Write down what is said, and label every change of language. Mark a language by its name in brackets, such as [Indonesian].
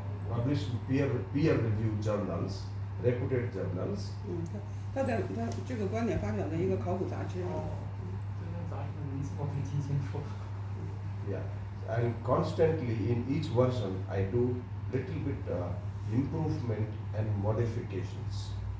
[English] published peer review journals, reputed journals. [Chinese] 他这个观点发表的一个考古杂志。这篇杂志的名字我没听清楚。 [English] Yeah, and constantly in each version I do little bit improvement and modifications.